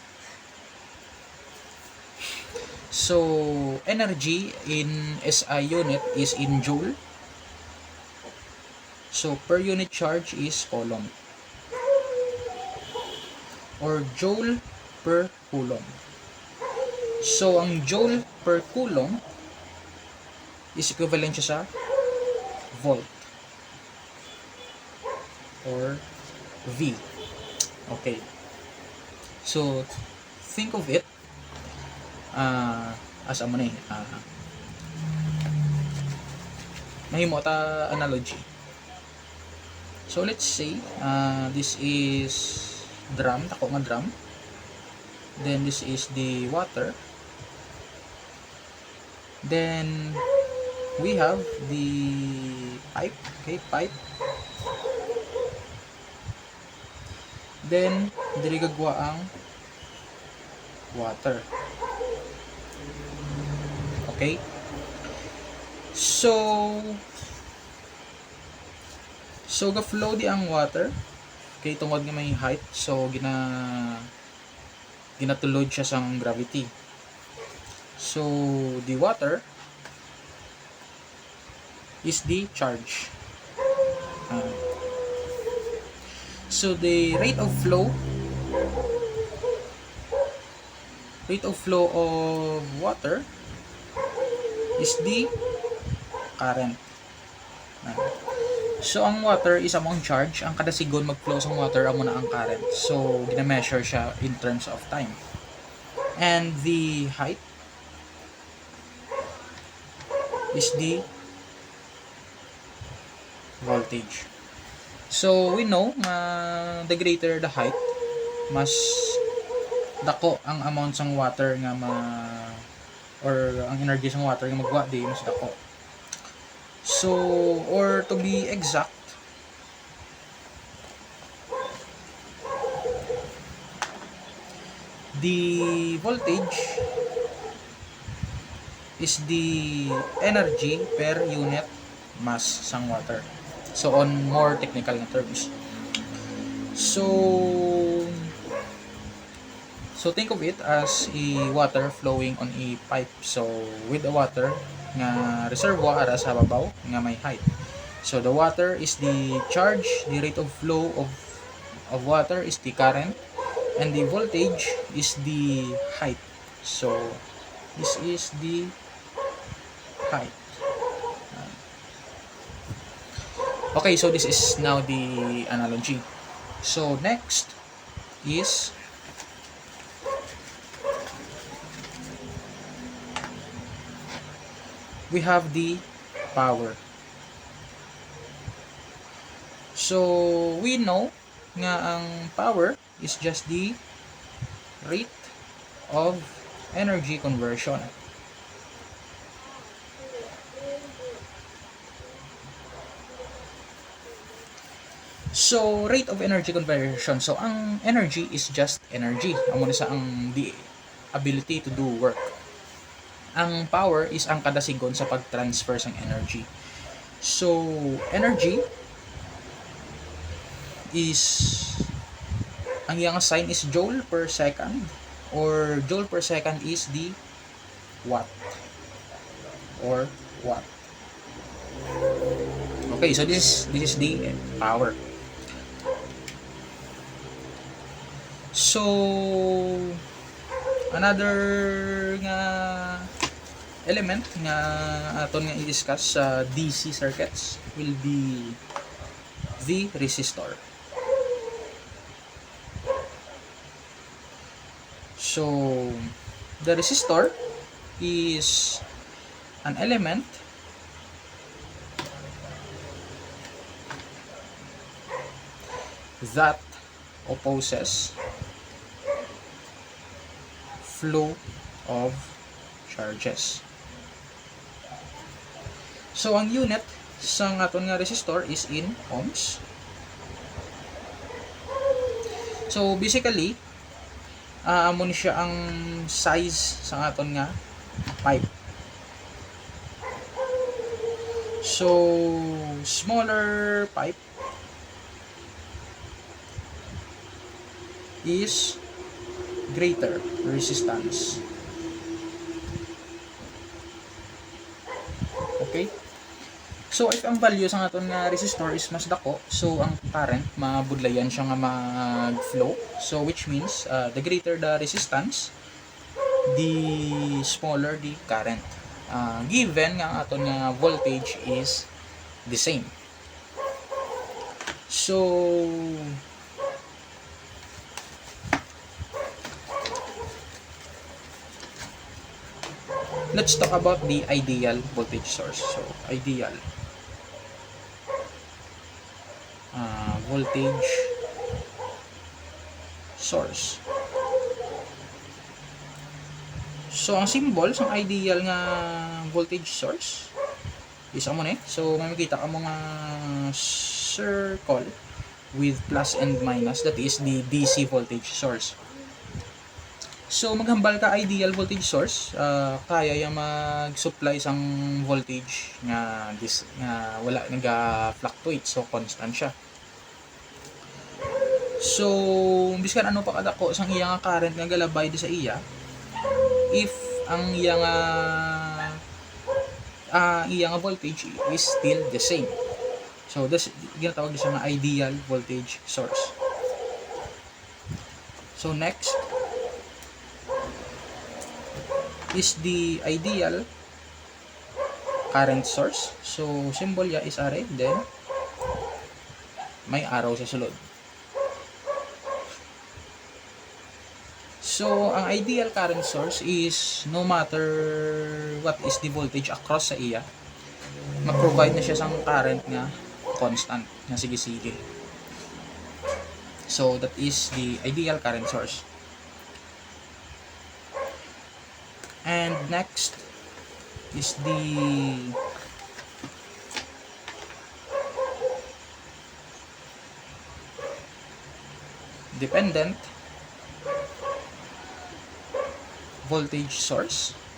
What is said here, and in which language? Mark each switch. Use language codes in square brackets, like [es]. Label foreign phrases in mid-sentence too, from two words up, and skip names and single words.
[en] So, energy in SI unit is in joule. So, per unit charge is coulomb. Or joule per coulomb. So, ang joule per coulomb is equivalent [hil] siya sa [en] volt or V. Okay. So, think of it as [hil] amo na mahimo ta [en] analogy. So, let's say this is drum, [hil] tako nga [en] drum. Then this is the water. Then we have the pipe, okay, pipe. [hil] Then diri gagwa ang water. Okay? So ga flow di ang water. Okay, tungod nga may height, so ginatulod siya sang gravity. [en] So the water is the charge. So the rate of flow rate of flow of water is the current. [hil] So, ang water is among charge. Ang kada sigon mag-flow sa water, amo na ang current. [en] So, [hil] gina-measure siya [en] in terms of time. And the height is the voltage. So, we know na the greater the height, [hil] mas dako ang amount ng water nga or ang energy ng water nga magwa di mas dako. [en] So, or to be exact, the voltage is the energy per unit mass sang water. So, on more technical na terms. So think of it as a water flowing on a pipe. So, with the water [hil] nga reservoir ara sa babaw nga may height. [en] So, the water is the charge, the rate of flow of water is the current, and the voltage is the height. So, this is the height. Okay, so this is now the analogy. So, next is we have the power. So, we know [hil] nga ang [en] power is just the rate of energy conversion. So, rate of energy conversion. So, ang energy is just energy. [hil] Amo na sa ang [en] the ability to do work. [hil] Ang power is ang kada sigon sa pag-transfer ng energy. [en] So, energy is [hil] ang iyang [en] sign is joule per second, or joule per second is the watt or watt. Okay, so this is the power. So, another nga element [hil] nga aton nga i-discuss sa [en] DC circuits will be the resistor. So, the resistor is an element that opposes flow of charges. So, [hil] ang unit sa aton nga resistor [en] is in ohms. So, basically, [hil] amo ni siya ang size sa aton nga pipe. [en] So, smaller pipe is greater resistance. Okay? [hil] So, if ang value sa aton nga resistor is mas dako, so ang current, mabudlayan siya nga mag-flow. [en] So, which means, the greater the resistance, the smaller the current. Given [hil] nga ang aton nga [en] voltage is the same. So, let's talk about the ideal voltage source. So, ideal voltage source. So, [hil] ang symbol sa ideal nga [en] voltage source [hil] is amo ni. So, may makita ka mga [en] circle with plus and minus, that is the DC voltage source. So, [hil] maghambal ka [en] ideal voltage source, [tl] kaya yung [hil] mag-supply sang voltage nga wala naga-fluctuate, so constant siya. So, biskan ano pa kadako sang iya nga current nga galabay di sa iya, if ang iya nga voltage [en] is still the same. So, this [hil] ginatawag siya nga [en] ideal voltage source. So, next, is the ideal current source. [hil] So, symbol niya is array, then may arrow sa sulod. [en] So, ang ideal current source is no matter what is the voltage across [hil] sa iya, mag-provide na siya sang [en] current [hil] nga constant, nga sige-sige. [en] So, that is the ideal current source. And next is the dependent voltage source.